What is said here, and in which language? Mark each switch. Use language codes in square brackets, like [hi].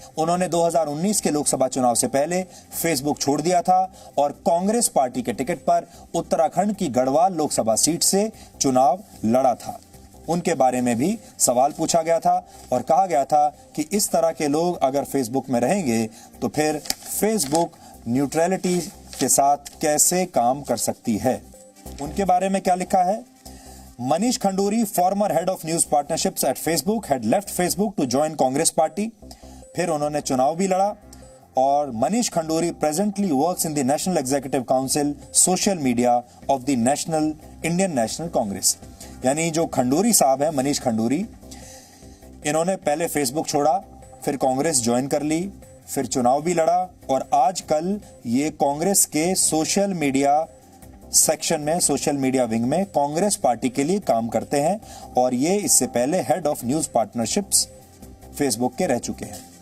[hi] उन्होंने 2019 के लोकसभा चुनाव से पहले फेसबुक छोड़ दिया था और कांग्रेस पार्टी के टिकट पर उत्तराखंड की गढ़वाल लोकसभा सीट से चुनाव लड़ा था। उनके बारे में भी सवाल पूछा गया था और कहा गया था कि इस तरह के लोग अगर फेसबुक में रहेंगे तो फिर फेसबुक न्यूट्रलिटी के साथ कैसे काम कर सकती है। उनके बारे में क्या लिखा है? [en] Manish Khanduri, former head of news partnerships at Facebook, had left Facebook to join Congress party. [hi] फिर उन्होंने चुनाव भी लड़ा और [en] Manish Khanduri presently works in the National Executive Council social media of the Indian National Congress. [hi] यानी जो खंडूरी साहब हैं, मनीष खंडूरी, इन्होंने पहले फेसबुक छोड़ा, फिर कांग्रेस ज्वाइन कर ली, फिर चुनाव भी लड़ा और आजकल ये कांग्रेस के सोशल मीडिया सेक्शन में, सोशल मीडिया विंग में कांग्रेस पार्टी के लिए काम करते हैं और ये इससे पहले head of news partnerships Facebook के रह चुके हैं।